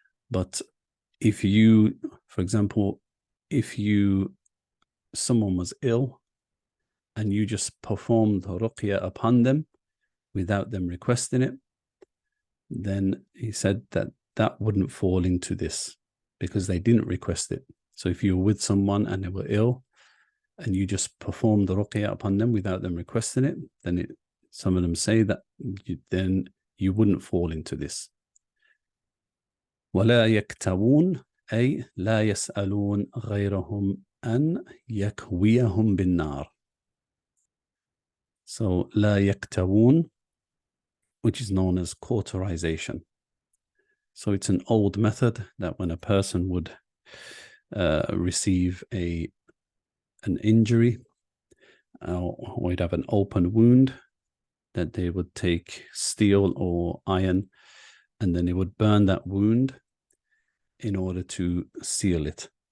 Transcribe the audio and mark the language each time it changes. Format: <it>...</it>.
<en>But if you, for example, if someone was ill and you just performed ruqya upon them without them requesting it, then he said that that wouldn't fall into this because they didn't request it. So if you were with someone and they were ill and you just performed the ruqya upon them without them requesting it, then some of them say that then you wouldn't fall into this.</en> <ar>ولا يكتوون أي لا يسألون غيرهم أن يكويهم بالنار.</ar> <en>So</en> <ar>لا يكتوون,</ar> <en>which is known as cauterization. So it's an old method that when a person would receive an injury or he'd have an open wound, that they would take steel or iron and then they would burn that wound in order to seal it.</en>